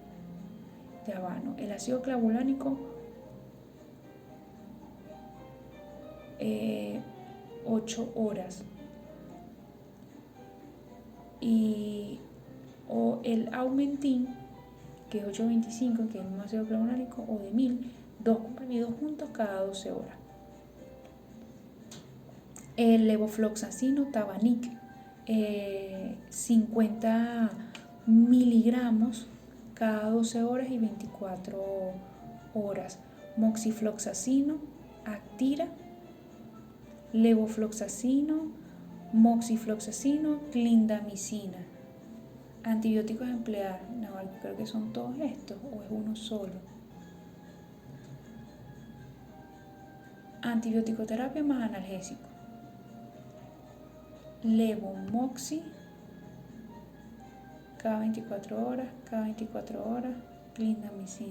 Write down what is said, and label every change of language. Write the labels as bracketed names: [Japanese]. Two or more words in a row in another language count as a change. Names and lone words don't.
[Spanish] El ácido clavulánico 8 horas o el Aumentin, que es 825, que es un ácido clavulánico, o de 1000, 2 comprimidos juntos cada 12 horas. El levofloxacino Tabanic, 50 miligramos cada 12 horas y 24 horas. Moxifloxacino, Actira, levofloxacino, moxifloxacino, clindamicina. Antibióticos a emplear, creo que son todos estos o es uno solo. Antibiótico-terapia más analgésico. Levomoxi cada 24 horas, clindamicina.